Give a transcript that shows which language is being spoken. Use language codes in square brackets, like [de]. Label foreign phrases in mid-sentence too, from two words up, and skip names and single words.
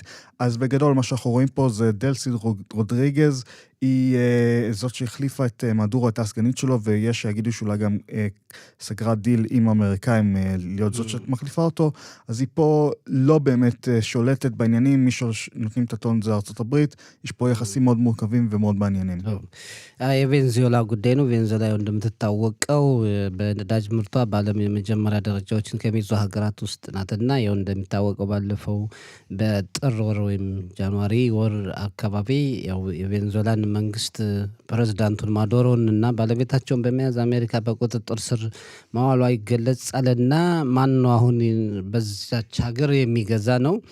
[he] אז בגדול מה שאנחנו רואים פה זה דלסי רודריגז, היא זאת שהחליפה את מדורו, את הסגנית שלו, ויש שיגידו שאולי גם סגרה דיל עם האמריקאים להיות זאת שמחליפה אותו, אז היא פה לא באמת שולטת בעניינים, מי שנותנים את הטון זה ארצות הברית, יש פה יחסים מאוד מורכבים ומאוד מעניינים. [am] የቬንዙዌላ ጉዳይ ነው። ቬንዙዌላ እንደምትታወቀው በነዳጅ ምርቷ በዓለም የመጀመሪያ ደረጃዎችን ከሚይዙ ሀገራት ውስጥ ናትና ያው እንደሚታወቀው ባለፈው በጥር ወር ወይም ጃንዋሪ ወር አካባቢ ያው የቬንዙዌላን መንግስት ፕሬዝዳንቱን ማዶሮን እና ባለቤታቸውን በመያዝ አሜሪካ በቁጥጥር ስር ማዋሏ ይገለጻልና ማን ነው አሁን በዛች ሀገር የሚገዛ ነው?